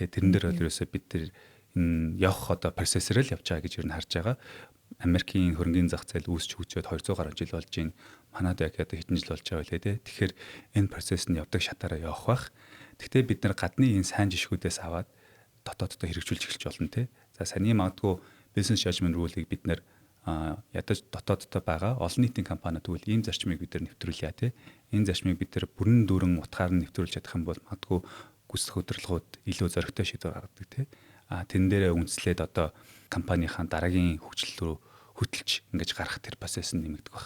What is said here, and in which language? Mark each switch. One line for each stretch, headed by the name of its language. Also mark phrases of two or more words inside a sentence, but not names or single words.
Mongolian: Тэрэн дээр бол ерөөсөө бид тэр энэ явах одоо процессор л явж байгаа гэж юу н харж байгаа. Америкийн хөрөнгөний зах зээл үүсч хөгжөөд 200 гаруй жил болж байна. Манайд яг одоо хэдэн жил болж байгаа вэ те? Тэгэхээр энэ процесс нь явдаг шатаараа явах бах. Гэхдээ бид нар гадны энэ сайн жишгүүдээс аваад дотооддоо хэрэгжүүлж эхэлж болно те. За саний магадгүй
English: business judgment rule-
Mongolian: ыг бид нэр ядаж дотооддоо байгаа олон нийтийн компаниуд тэгвэл ийм зарчмыг бид нар нэвтрүүлье тий. Энэ зарчмыг бид нар бүрэн дүүрэн утгаар нь нэвтрүүлж чадах юм бол магадгүй гүйцэтгэх удирдлагууд илүү зоригтой шийдвэр гаргадаг тий. Тэн дээрээ үндэслээд одоо компанийнхаа дараагийн хөгжил рүү хөтлж ингэж гарах тэр процесс нь нэмэгдэх баг.